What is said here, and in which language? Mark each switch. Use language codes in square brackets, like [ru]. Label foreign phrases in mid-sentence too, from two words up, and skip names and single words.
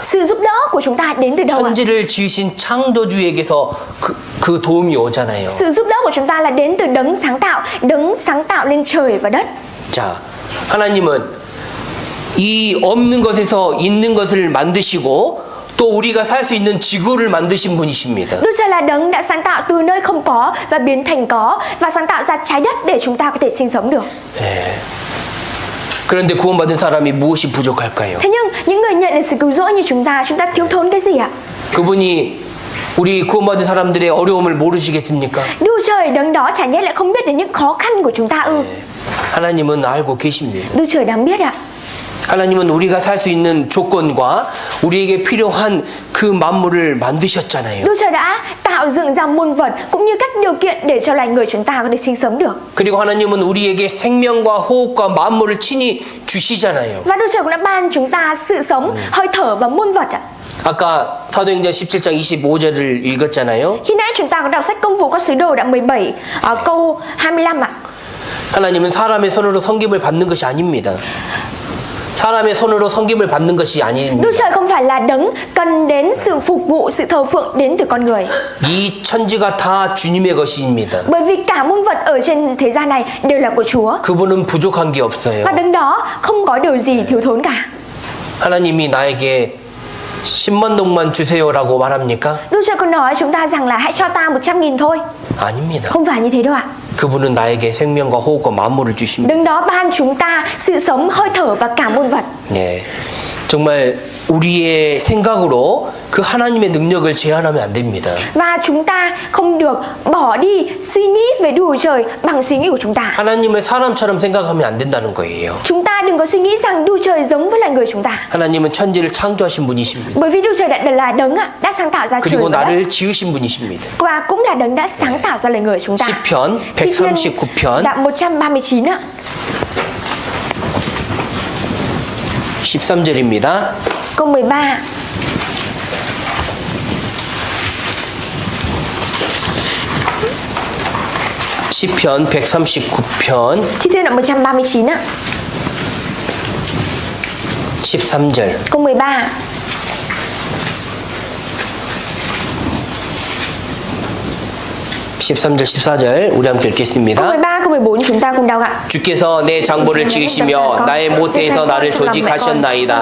[vi] Sự giúp đỡ của chúng ta đến từ đâu ạ? [ko] 천지를 지으신 창조주에게서 그 도움이 오잖아요. [vi] Sự giúp đỡ của chúng ta là đến từ đấng sáng tạo lên trời và đất. [ko] 자, 하나님은 이 없는 것에서 있는 것을 만드시고 또 우리가 살 수 있는 지구를 만드신 분이십니다. [vi] Đức Trời là đấng đã sáng tạo từ nơi không có và biến thành có và sáng tạo ra trái đất để chúng ta có thể sinh sống được. [ko] 네. 그런데 구원받은 사람이 무엇이 부족할까요? [vi] Thế nhưng những người nhận được sự cứu rỗi như chúng ta thiếu thốn cái gì ạ? [ko] 그분이 우리 구원받은 사람들의 어려움을 모르시겠습니까? [vi] Đức Trời đấng đó chả nhẽ lại không biết đến những khó khăn của chúng ta ư? [ko] 하나님은 알고 계십니다. [vi] Đức Trời đáng biết ạ. [ko] 하나님은 우리가 살 수 있는 조건과 우리에게 필요한 그 만물을 만드셨잖아요. [vi] Đức Trời đã tạo dựng ra muôn vật cũng như các điều kiện để cho loài người chúng ta có thể sinh sống được. [ko] 그리고 하나님은 우리에게 생명과 호흡과 만물을 친히 주시잖아요. [vi] Và Đức Trời cũng đã ban chúng ta sự sống, hơi thở và muôn vật ạ. [ko] 아까 사도행전 17장 25절을 읽었잖아요. [vi] Khi nãy chúng ta có đọc sách Công vụ các sứ đồ đoạn 17 câu 25 ạ. [ko] 하나님은 사람의 손으로 섬김을 받는 것이 아닙니다. 사람의 손으로 섬김을 받는 것이 아닙니다. [vi] Đức Trời không phải là đấng cần đến sự phục vụ, sự thờ phượng đến từ con người. [ko] 이 천지가 다 주님의 것입니다. [vi] Bởi vì cả muôn vật ở trên thế gian này đều là của Chúa. [ko] 그분은 부족한 게 없어요. [vi] Và đấng đó không có điều gì thiếu thốn cả. [ko] 하나님이 나에게 10만 동만 주세요라고 말합니까? [vi] Đức Trời còn nói chúng ta rằng là hãy cho ta 100.000 thôi. [ko] 아닙니다. [vi] Không phải như thế đâu ạ. [ko] 그분은 나에게 생명과 호흡과 만물을 주십니다. [vi] Đấng đó ban chúng ta sự sống, hơi thở và cả muôn vật. [ko] 네, 정말 우리의 생각으로 그 하나님의 능력을 제한하면 안 됩니다. [vi] Và chúng ta không được bỏ đi suy nghĩ về Đức Trời bằng suy nghĩ của chúng ta. [ko] 하나님을 사람처럼 생각하면 안 된다는 거예요. [vi] Chúng ta đừng có suy nghĩ rằng Đức Trời giống với loài người chúng ta. [ko] 하나님은 천지를 창조하신 분이십니다. [vi] Bởi vì Đức Trời là đấng đã sáng tạo ra trời [ko] 그리고 [vi] và đất. [ko] 나를 지으신 분이십니다. [vi] Và cũng là đấng đã sáng tạo ra loài người chúng ta. [ko] 시편 139편 [vi] Đoạn 139 ạ. [ko] 13절입니다. [vi] Câu 13. [ko] 시편 139편 [vi] Thi thiên đoạn 139 ạ. [ko] 13절. [vi] Câu 13. [ko] (13절) (14절) 우리 함께 [vi] Câu [ko] 읽겠습니다. [vi] 13, câu 14 chúng ta cùng đọc ạ. [ko] 주께서 내 장보를 지으시며 나의 모태에서 나를 조직하셨나이다.